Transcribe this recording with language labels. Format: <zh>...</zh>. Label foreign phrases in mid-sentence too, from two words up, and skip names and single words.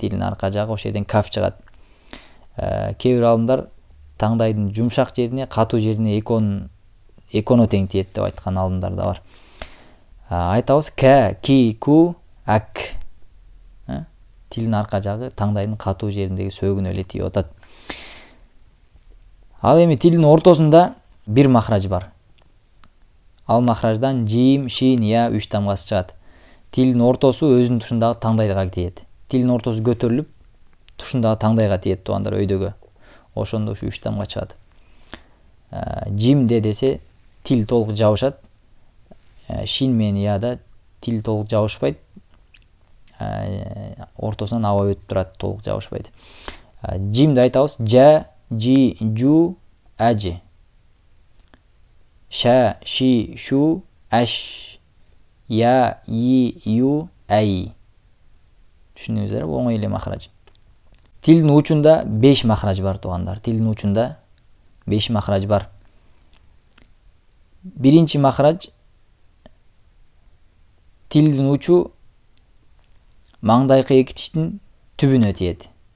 <ky>Тилдин арка жагы ошол жерден каф чыгат. Кээ бир алымдар таңдайдын жумшак жерине, катуу жерине эконо тең тиет деп айткан алымдар да бар. Айтабыз ка, ки, ку, ак. Тилдин арка жагы таңдайдын катуу жериндеги сөөгүнө эле тийип атат. Ал эми тилдин ортосунда 1 махрач бар. Ал махраждан жим, шин, я 3 тамгасы чыгат. Тилдин ортосу өзүнүн тушундагы таңдайга тиет. Тилдин ортосу көтөрүлүп, тушундагы таңдайга тиет туугандар, өйдөгө. Ошондо ушу 3 тамга чыгат. Жимде десе тил толук жабышат. Шин менен яда тил толук жабышпайт. Ортосунан аба өтүп турат, толук жабышпайт. Жимди айтабыз жа, жи, жу, ажи. Ша, ши, шу, аш. Я, и, ю, ай. Түшүндүңүздөр, оңой эле махрач. Тилдин учунда 5 махрач бар туугандар. Тилдин учунда 5 махрач бар. Биринчи махрач тилдин учу маңдайкы эки тиштин түбүнө тиет.</ky>